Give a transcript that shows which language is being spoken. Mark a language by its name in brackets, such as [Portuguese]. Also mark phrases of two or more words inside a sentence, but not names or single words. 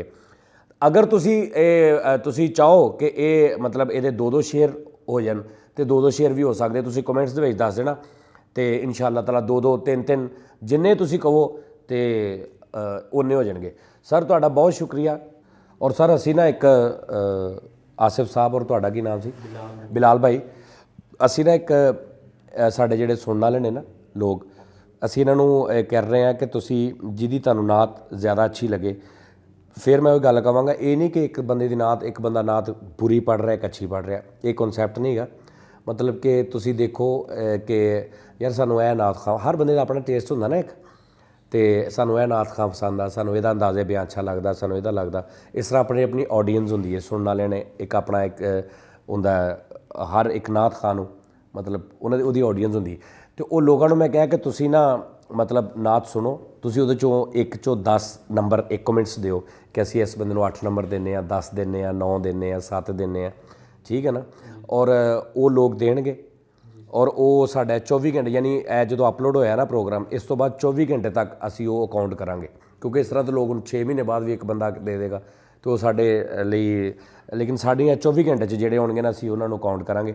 [Punjabi] اگر تسی چاہو کہ اے مطلب یہ 2 شعر ہو جان تو 2 شعر بھی ہو سکتے, تسی کمنٹس دے وچ دس دینا, تو انشاءاللہ تعالیٰ 2 3 جننے تسی کہو تو اونے ہو جان گے. سر تہاڈا بہت شکریہ. اور سر اسی نا ایک آصف صاحب, اور تہاڈا کی نام سی؟ بلال بھائی. اسی نا ایک ساڈے جڑے سننے والے نے نا لوگ, اسی انہاں نوں کر رہے ہیں کہ تسی جدی تانوں نعت زیادہ اچھی لگے, پھر میں وہ گل کہاں گا, یہ نہیں کہ ایک بندے دی نعت, ایک بندہ نعت بری پڑھ رہا ہے ایک اچھی پڑھ رہا ہے, یہ کنسیپٹ نہیں گا. مطلب کہ تسی دیکھو کہ یار سانوں اے نعت خواں, ہر بندے دا اپنا ٹیسٹ ہوندا نا ایک, تے سانوں اے نعت خواں پسند آ, سانوں یہ اندازے بیان اچھا لگتا, سانوں یہ لگتا. اس طرح اپنی آڈینس ہوندی ہے, سننے والے نے ایک اپنا ایک ہوندا ہے, ہر ایک نعت خواں نوں مطلب انہاں دی آڈینس ہوندی ہے. تو وہ لوگوں میں کہا کہ تسی نا ਮਤਲਬ ਨਾਤ ਸੁਣੋ ਤੁਸੀਂ, ਉਹਦੇ ਚੋਂ 1 ਚੋਂ 10 ਨੰਬਰ ਇੱਕ ਕਮੈਂਟਸ ਦਿਓ ਕਿ ਅਸੀਂ ਇਸ ਬੰਦੇ ਨੂੰ 8 ਨੰਬਰ ਦਿੰਦੇ ਹਾਂ, 10 ਦਿੰਦੇ ਹਾਂ, 9 ਦਿੰਦੇ ਹਾਂ, 7 ਦਿੰਦੇ ਹਾਂ, ਠੀਕ ਹੈ ਨਾ। ਔਰ ਉਹ ਲੋਕ ਦੇਣਗੇ ਔਰ ਉਹ ਸਾਡਾ 24 ਘੰਟੇ ਯਾਨੀ ਇਹ ਜਦੋਂ ਅਪਲੋਡ ਹੋਇਆ ਨਾ ਪ੍ਰੋਗਰਾਮ, ਇਸ ਤੋਂ ਬਾਅਦ 24 ਘੰਟੇ ਤੱਕ ਅਸੀਂ ਉਹ ਅਕਾਊਂਟ ਕਰਾਂਗੇ, ਕਿਉਂਕਿ ਇਸ ਤਰ੍ਹਾਂ ਦੇ ਲੋਕ 6 ਮਹੀਨੇ ਬਾਅਦ ਵੀ ਇੱਕ ਬੰਦਾ ਦੇ ਦੇਗਾ ਤੇ ਉਹ ਸਾਡੇ ਲਈ, ਲੇਕਿਨ ਸਾਡੀਆਂ 24 ਘੰਟੇ 'ਚ ਜਿਹੜੇ ਹੋਣਗੇ ਨਾ ਅਸੀਂ ਉਹਨਾਂ ਨੂੰ ਕਾਊਂਟ ਕਰਾਂਗੇ।